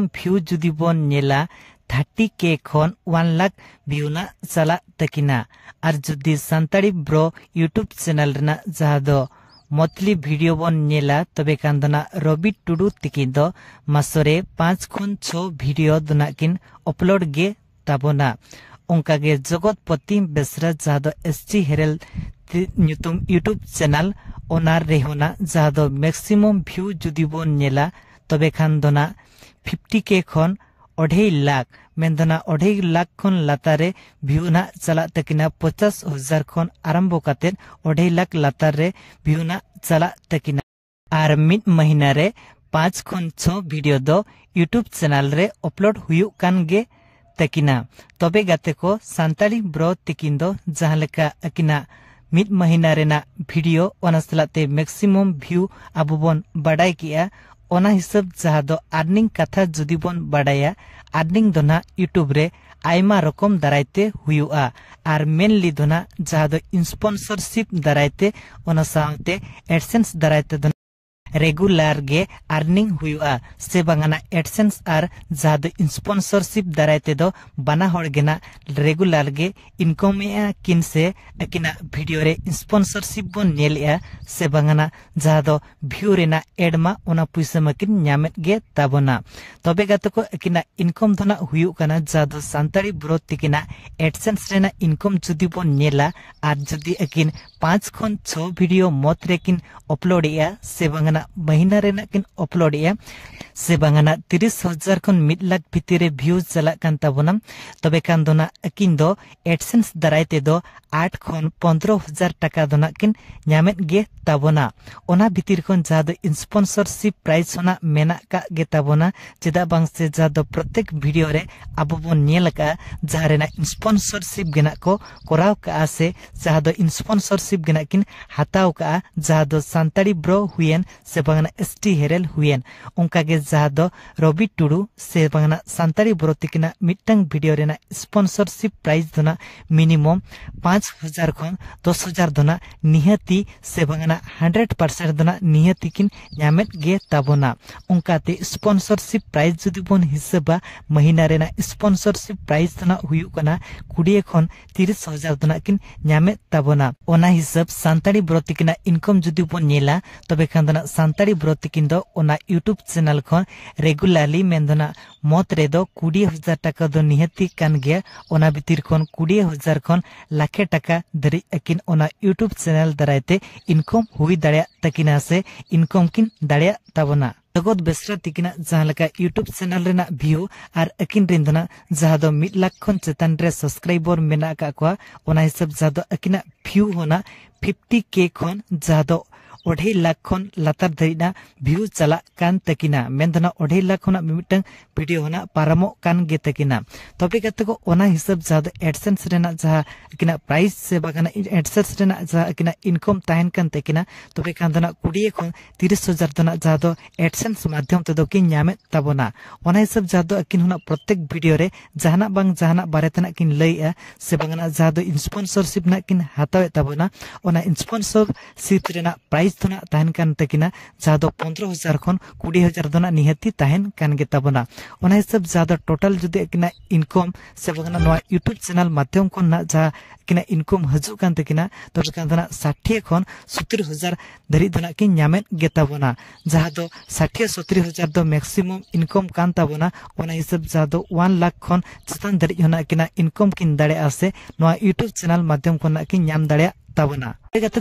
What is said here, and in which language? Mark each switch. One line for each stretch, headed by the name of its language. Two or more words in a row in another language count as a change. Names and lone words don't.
Santali: view judi bon nela 30k khon 1 lakh view na chala takina ar judi Santali bro YouTube channel rena jahado motli video bon nela tobe kandana Robi Tudu tikindo masore 5 khon 6 video dunakin upload ge tabona onka ge jogotpoti besra jahado ST Herel nyutum YouTube channel onar rehona jahado maximum view judi bon nela tobe khandona 50k khon 2.5 lakh mendona 2.5 lakh khon latare view na chala takina 50,000 khon arambho katen 2.5 lakh latare view na chala takina ar mid mahina re 5 khon 6 video do YouTube channel re upload huyu kan ge takina tobe gate ko Santali bro tikindo jahaleka akina mid mahina rena video onaslate maximum view abubon badai kia ona hisab jahado earning katha judi bon badaya earning dona YouTube re aima rokom daraite huyua ar mainly dona jahado sponsorship daraite ona saute AdSense daraite dona regular ge earning huyua se bangana AdSense ar jahado sponsorship daraite do bana horgena regular ge income ya kinse akina video re sponsorship bon nelia se bangana jahado view rena ad ma ona puisa makin nyamet ge tabona tobe gatako akina income dona huyu kana jahado Santali bro tikina AdSense rena income judi bon nela ar judi akin 5 khon 6 video mot rekin upload ya se bangana mahina rena kin upload ya se bangana 30,000 khon 1 lakh bhitire views chala kan tabona tobe kan dona akin do AdSense daraite do 8 khon 15,000 taka dona kin nyamet ge tabona ona bhitir khon jado sponsorship price ona mena ka ge tabona cheda bangse jado protek video re abobon nyelaka jaharena sponsorship gena ko koraw ka ase jado sponsorship gena kin hataw ka jado Santali bro huyen se bangana ST Herel huyen onka ge jado Robi Tudu se bangana Santali bro tikina mitang video rena sponsorship price dona minimum 5,000 khon 10,000 dona nihati se bangana 100% dona nihati kin nyamet ge tabona onka te sponsorship price judi bon hisaba mahina rena sponsorship price dona huyu kana 20 khon 30,000 dona kin nyamet tabona ona hisab Santali bro tikina income judi bon nela tobe khandana Santali bro tikindo ona YouTube channel khon regularly mendona mot redo 20,000 taka do nihati kan ge ona bitir khon 20,000 khon lakhe taka dari akin ona YouTube channel daraite income hui daria takina se income kin daria tabona जगत बेसरा तिकिना जहालका YouTube channel rena view ar akin rindana jahado 1 lakh khon chetan re subscriber mena ka kwa ona hisab jahado akina view hona 50k khon jahado 2.5 लाख खन लातार धरिना व्यू चला कान तकिना मेनदना 2.5 लाख खना मिमिटang वीडियो होना पारामो कान गे तकिना तबे कते को ओना हिसाब जादो एडसेंस रेना जहा किना प्राइस से बागाना एडसेंस रेना जहा किना इनकम ताहन कान तकिना तबे कांदना 20 खन 30,000 दना जादो एडसेंस माध्यम ते दो कि न्यामे ताबोना ओना हिसाब जादो अकिन होना प्रत्येक वीडियो रे जहाना बांग जहाना बारे तना किन लइया से बागाना जादो स्पॉन्सरशिप ना किन हातावे ताबोना ओना स्पॉन्सरशिप रेना प्राइस दना ताहन कान तकिना जादो 15,000 खन 20,000 दना निहति ताहन कान गे ताबोना ओना हिसाब जादो टोटल जुदि किना इनकम से बागाना नवा यूट्यूब चैनल माध्यम खन ना जा किना इनकम हजू कान तकिना तबे कांदना 60 खन 70,000 धरि दना कि न्यामे गे ताबोना जहा दो 60-70,000 दो
English: maximum income
Santali: कान ताबोना ओना हिसाब जादो 1 लाख खन चितान धरि होना किना इनकम किन दाड़े आसे नवा यूट्यूब चैनल माध्यम खन कि न्याम दाड़े ताबोना गते